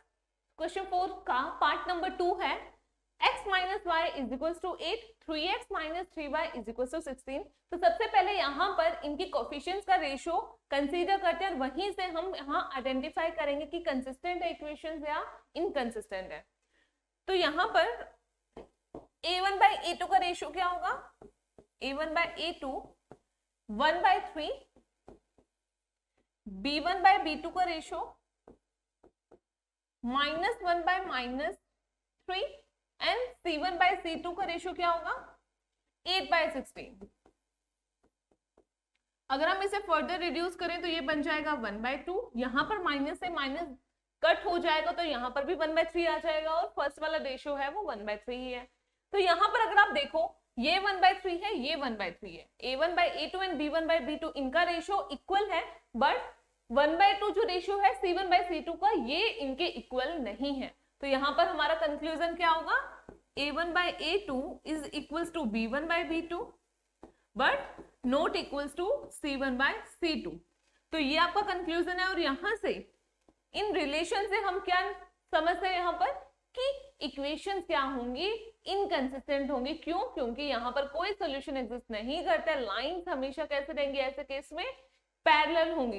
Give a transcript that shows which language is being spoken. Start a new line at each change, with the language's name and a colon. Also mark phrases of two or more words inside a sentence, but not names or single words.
Hindi: क्वेश्चन 4 का
English: part number
Hindi: 2 है
English: x minus y is equal to 8, 3x minus 3y is equal to 16.
Hindi: तो सबसे पहले यहाँ पर इनकी कोफिशिएंट्स का
English: ratio consider
Hindi: करते हैं और वहीं से हम यहाँ आइडेंटिफाई करेंगे कि कंसिस्टेंट है इक्वेशंस या इनकंसिस्टेंट है। तो यहाँ पर a1 by a2 का रेशियो क्या होगा? a1 by a2 1 by 3, b1 by b2 का रेशियो -1 by -3 एंड c1 by c2 का रेशियो क्या होगा? 8 by 16। अगर हम इसे
English: further reduce
Hindi: करें तो ये बन जाएगा 1 by 2, यहाँ पर माइनस से माइनस कट हो जाएगा तो यहाँ पर भी 1 by 3 आ जाएगा और फर्स्ट वाला रेशियो है वो 1 by 3 ही है। तो यहाँ पर अगर आप देखो ये 1 by 3 है, ये 1 by 3 है, a1 by a2 एंड b1 by b2 इनका रेशियो इक्वल है, बट 1 by 2 जो रेशियो है c1 by c2 का ये इनके इक्वल नहीं है। तो यहाँ पर हमारा कंक्लूजन क्या होगा?
English: a1 by a2 is equals to b1 by b2 but not equals to c1 by c2.
Hindi: तो ये आपका कंक्लूजन है और यहाँ से इन रिलेशन से हम क्या समझते हैं यहाँ पर कि इक्वेशंस क्या होंगी? इनकंसिस्टेंट होंगी। क्यों? क्योंकि यहाँ पर कोई
English: solution exist
Hindi: नहीं करता है। लाइंस हमेशा कैसे रहेंगी ऐसे केस में? पैरेलल होंगी।